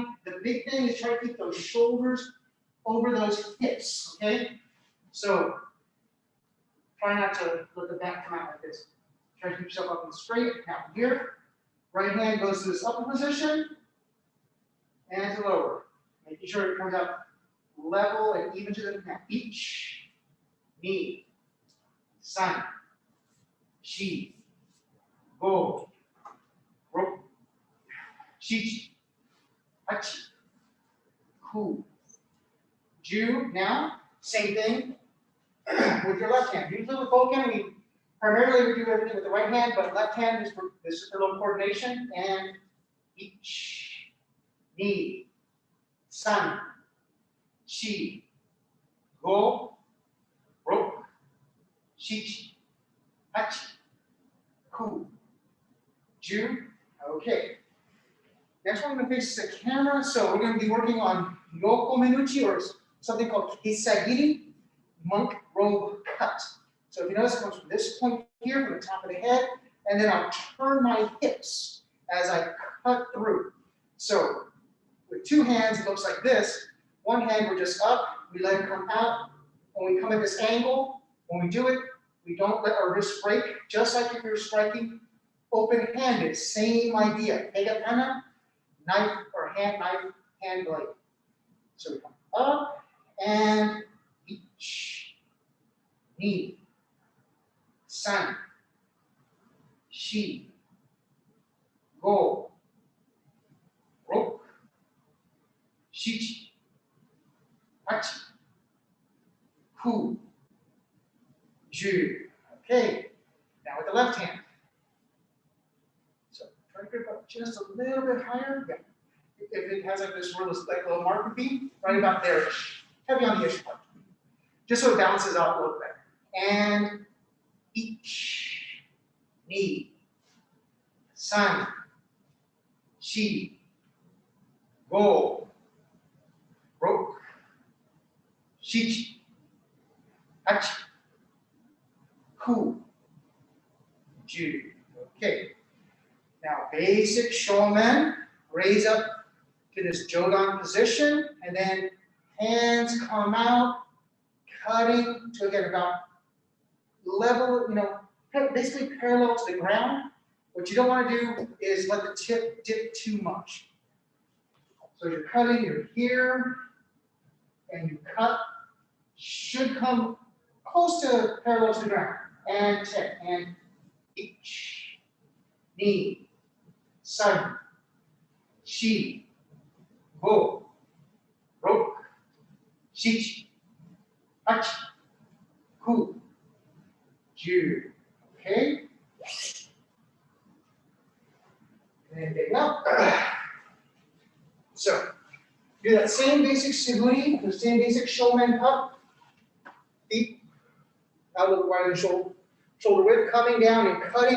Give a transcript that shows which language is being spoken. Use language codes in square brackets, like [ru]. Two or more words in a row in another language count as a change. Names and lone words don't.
[en] The big thing is try to keep those shoulders over those hips, okay? So, try not to let the back come out like this. Try to keep yourself up and straight. Now here, right hand goes to this upper position and to lower. Making sure it comes out level and even to the mat. [ja] Ichi, ni, san, shi, go, ro, shichi, hachi, ku, ju. [en] Now, same thing with your left hand. Usually with bokken, primarily we do everything with the right hand, but left hand is for this is a little coordination. And ichi, [ja] ni, san, shi, go, ro, shichi, hachi, ku, ju. [en] Okay. Next one, we're going to face the camera. So we're going to be working on [ja] yoko menuchi, [en] or something called kisagiri, monk robe cut. So if you notice, it comes from this point here, from the top of the head, and then I'll turn my hips as I cut through. So with two hands, it looks like this. One hand, we're just up, we let it come out. When we come at this angle, when we do it, we don't let our wrists break, just like if you're striking open-handed, same idea. Hegatana, knife or hand blade. So we come up and [ja] ni, san, shi, go, roku, shichi, tachi, ku, ju. [en] Okay, now with the left hand. So try to get up just a little bit higher. Yeah. If it has like this where this like little mark would be, right about there. Heavy on the ish part. Just so it balances out a little bit. And ichi, [ja] ni, san, shi, go, roku, shichi, tachi, ku, ju. [en] Okay. Now basic shomen, raise up to this jodan position, and then hands come out, cutting to get about level, basically parallel to the ground. What you don't want to do is let the tip dip too much. So you're cutting, you're here, and you cut, should come close to parallel to the ground. And tip, and ichi, [ja] ni, san, shi, go, roku, shichi, tachi, ku, ju. [en] Okay? And big up. So, do that same basic siburi, the same basic shomen up. Feet out a little wider than shoulder width, coming down and cutting.